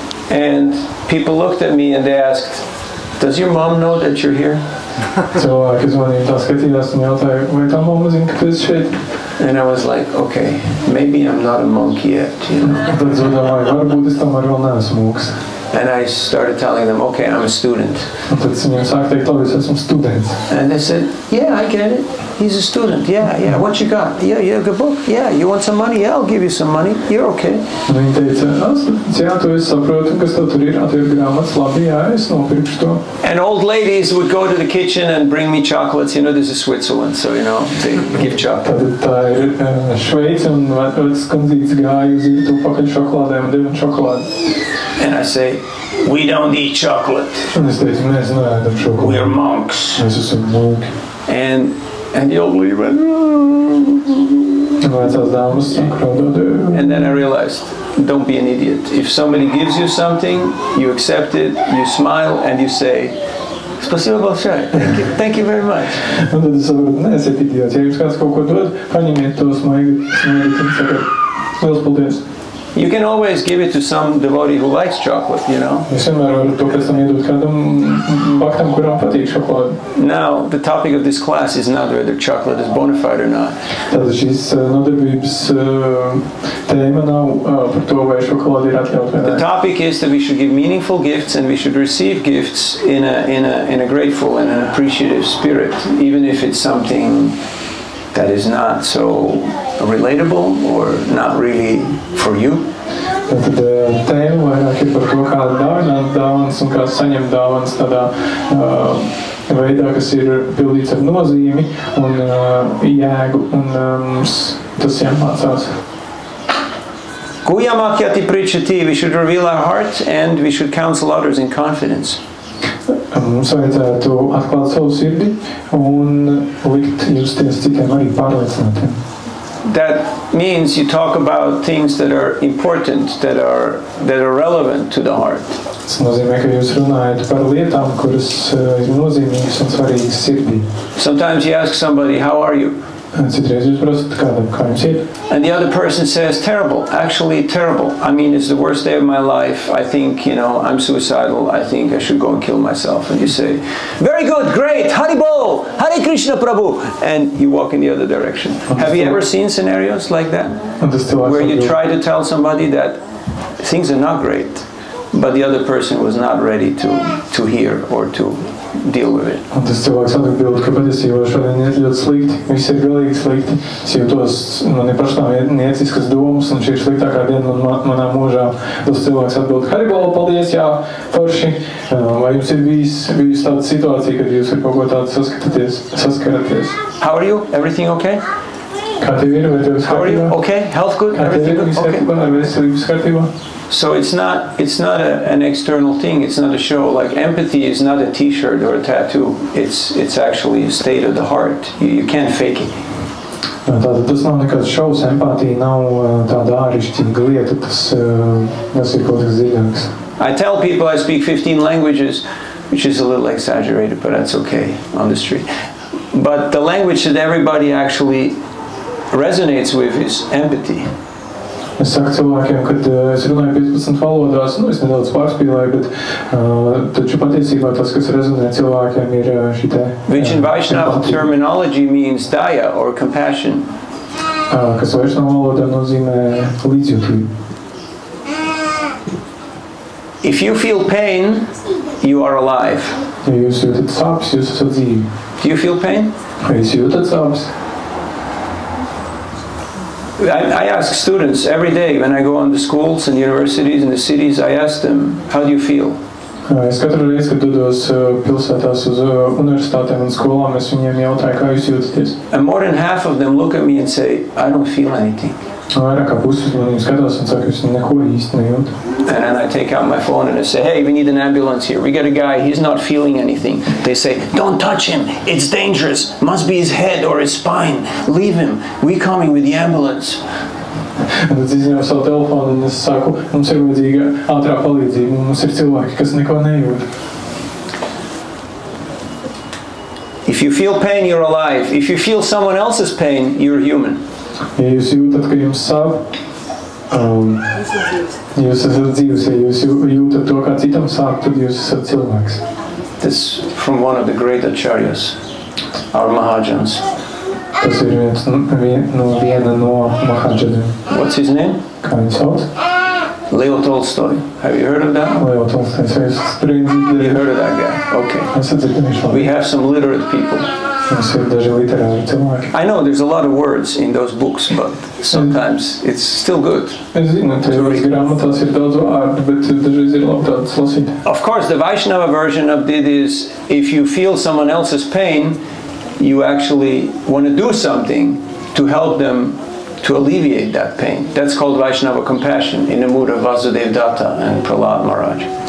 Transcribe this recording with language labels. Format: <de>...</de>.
<en>And people looked at me and they asked, does your mom know that you're here?</en> <lv>Cilvēki uzmanīgi tā skatījās un jautāja, vai tā mamma zina, ka tu esi šeit?</lv> <en>And I was like, okay, maybe I'm not a monk yet, you know.</en> <lv>Tad es domāju, varbūt es tomēr vēl neesmu mūks.</lv> <en>And I started telling them, okay, I'm a student.</en> <lv>Un tad es viņiem sāku teikt, labi, es esmu students.</lv> <en>And they said, yeah, I get it. He's a student. Yeah. What you got? Yeah, you have a good book? Yeah, you want some money? Yeah, I'll give you some money. You're okay.</en> <lv>Un viņi teica, jā, tu esi saprotu, kas tev tur ir, atver grāmatas, labi, jā, es nopirkšu to.</lv> <en>And old ladies would go to the kitchen and bring me chocolates. You know, this is Switzerland, so, you know, they give chocolate.</en> <lv>Tad tā ir Šveice, un vecas kundzītes gāja uz īrtu pakaļ šokolādēm un deva šokolādi.</lv> <en>And I say, we don't eat chocolate.</en> <lv>Un es teicu, mēs neēdam šokolādi.</lv> <en>We are monks.</en> <lv>Mēs esam mūki.</lv> <en>And the old lady went,</en> <lv>Un vecās dāmas raudāja.</lv> <en>And then I realized, don't be an idiot. If somebody gives you something, you accept it, you smile, and you say,</en> <ru>Spasibo большое.</ru> <en>Thank you very much.</en> <lv>Un tad es saprotu, neesiet idiots. Ja jums kāds kaut ko dod, paņemiet to smaigi un sakat, liels paldies.</lv> <en>You can always give it to some devotee who likes chocolate, you know.</en> <lv>Es vienmēr varu to pēc tam iedot kādam baktam, kuram patīk šokolādi.</lv> <en>Now, the topic of this class is not whether chocolate is bona fide or not.</en> <lv>Tātad šīs nodarbības tēma nav par to, vai šokolādi ir atļaut vai ne.</lv> <en>The topic is that we should give meaningful gifts and we should receive gifts in a grateful and an appreciative spirit, even if it's something that is not so relatable or not really for you.</en> <lv>Tad tēma vairāk ir par to, kā dāvināt dāvanas un kā saņemt dāvanas tādā veidā, kas ir pildīts ar nozīmi un jēgu, un mums tas jāmācās.</lv> <sa>Guhyamakyati prichati,</sa> <en>we should reveal our heart and we should counsel others in confidence.</en> <lv>Mums vajadzētu atklāt savu sirdi un likt justies citiem arī pārliecinātiem.</lv> <en>That means you talk about things that are important, that are relevant to the heart.</en> <lv>Tas nozīmē, ka jūs runājat par lietām, kuras ir nozīmīgas un svarīgas sirdī.</lv> <en>Sometimes you ask somebody, how are you?</en> <lv>Citreiz jūs prasat kādam, kā jums ir?</lv> <en>And the other person says, terrible, actually terrible. I mean, it's the worst day of my life. I think, you know, I'm suicidal. I think I should go and kill myself. And you say, very good, great, Haribol, Hare Krishna Prabhu. And you walk in the other direction. Have you ever seen scenarios like that? Where you try to tell somebody that things are not great, but the other person was not ready to hear or to deal with it.</en> <lv>Un tas cilvēks atbild, ka patiesībā šodien iet ļoti slikti, viss ir galīgi slikti. Es jūtos, man ir pašnāvnieciskas domas, un šī ir sliktākā diena manā mūžā. Tas cilvēks atbild, Haribola, paldies, jā, forši. Vai jums ir bijis tāda situācija, kad jūs ar kaut ko tādu saskaraties?</lv> <en>How are you? Everything okay?</en> <lv>Kā tev ir? Vai tev</lv> <en>How are you? Okay? Health good? Everything good? Okay.</en> <lv>Vai veselības kārtībā?</lv> <en>So it's not an external thing. It's not a show. Like empathy is not a T-shirt or a tattoo. It's actually a state of the heart. You can't fake it.</en> <lv>Tātad tas nav nekāds šovs, empātija nav tāda āršķirīga lieta, tas ir kaut kas dziļāks.</lv> <en>I tell people I speak 15 languages, which is a little exaggerated, but that's okay on the street. But the language that everybody actually resonates with is empathy.</en> <lv>Es saku cilvēkiem, kad es runāju 15 valodās, es nedaudz pārspīlēju, bet taču patiesībā tas, kas rezonē cilvēkiem, ir šī te...</lv> <en>Which in Vaishnava terminology means daya or compassion.</en> <lv>Kas Vaishnava valodā nozīmē līdzjūtību.</lv> <en>If you feel pain, you are alive.</en> <lv>Ja jūs jūtat sāpes, jūs esat dzīvi.</lv> <en>Do you feel pain?</en> <lv>Vai jūs jūtat sāpes?</lv> <en>I ask students every day when I go on the schools and universities and the cities, I ask them, how do you feel?</en> <lv>Es katru reizi, kad dodos pilsētās uz universitātēm un skolām, es viņiem jautāju, kā jūs jūtaties?</lv> <en>And more than half of them look at me and say, I don't feel anything.</en> <lv>Vairāk kā puses maniem skatās un saka, es neko īsti nejūtu.</lv> <en>And then I take out my phone and I say, hey, we need an ambulance here. We got a guy, he's not feeling anything. They say, don't touch him. It's dangerous. Must be his head or his spine. Leave him. We coming with the ambulance.</en> <lv>Tad es izņēmu savu telefonu un es saku, mums ir vajadzīga ātrā palīdzība, un mums ir cilvēki, kas neko nejūt.</lv> <en>If you feel pain, you're alive. If you feel someone else's pain, you're human.</en> <lv>Ja jūs jūtat, ka jums sāp, jūs esat dzīvs. Ja jūs jūtat to, kā citam sāp, tad jūs esat cilvēks.</lv> <en>This is from one of the great acharyas, our Mahajans.</en> <lv>Tas ir viena no Mahājaniem.</lv> <en>What's his name?</en> <lv>Kā viņu sauc?</lv> <en>Leo Tolstoy. Have you heard of that?</en> <lv>Leo Tolstojs.</lv> <en>You heard of that guy? Okay. We have some literate people.</en> <lv>Mums ir daži literāri cilvēki.</lv> <en>I know there's a lot of words in those books, but sometimes it's still good.</en> <lv>Es zinu, tajās grāmatās ir daudz vārdu, bet dažreiz ir labi tādas lasīt.</lv> <en>Of course, the Vaishnava version of it is, if you feel someone else's pain, you actually want to do something to help them to alleviate that pain. That's called Vaishnava compassion in the mood of Vasudeva Datta and Prahlad Maharaj.</en>